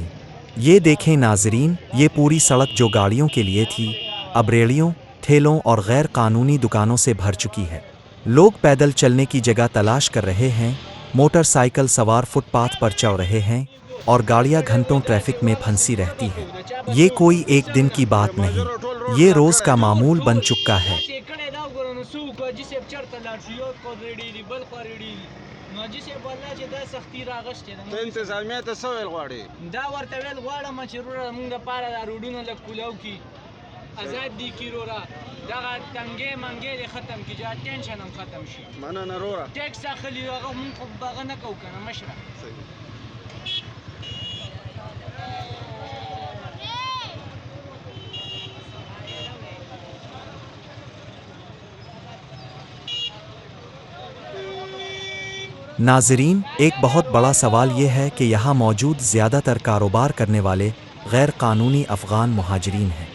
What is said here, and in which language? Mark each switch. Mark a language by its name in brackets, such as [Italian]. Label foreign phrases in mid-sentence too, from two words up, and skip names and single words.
[Urdu] یہ دیکھیں ناظرین، یہ پوری سڑک جو گاڑیوں کے لیے تھی اب ریڑھیوں، ٹھیلوں اور غیر قانونی دکانوں سے بھر چکی ہے. لوگ پیدل چلنے کی جگہ تلاش کر رہے ہیں، موٹرسائیکل سوار فٹ پاتھ پر چڑھ رہے ہیں اور گاڑیاں گھنٹوں ٹریفک میں پھنسی رہتی ہیں. یہ کوئی ایک دن کی بات نہیں، یہ روز کا معمول بن چکا ہے. [Pashto] آزاد دی کی رورا دغه تنګې منګې دې ختم کی جا ټینشن هم ختم شي مننه رورا ټیکس اخلي هغه مونږ خو دغه نه کوو که نه مشره [Urdu] ناظرین، ایک بہت بڑا سوال یہ ہے کہ یہاں موجود زیادہ تر کاروبار کرنے والے غیر قانونی افغان مہاجرین ہیں.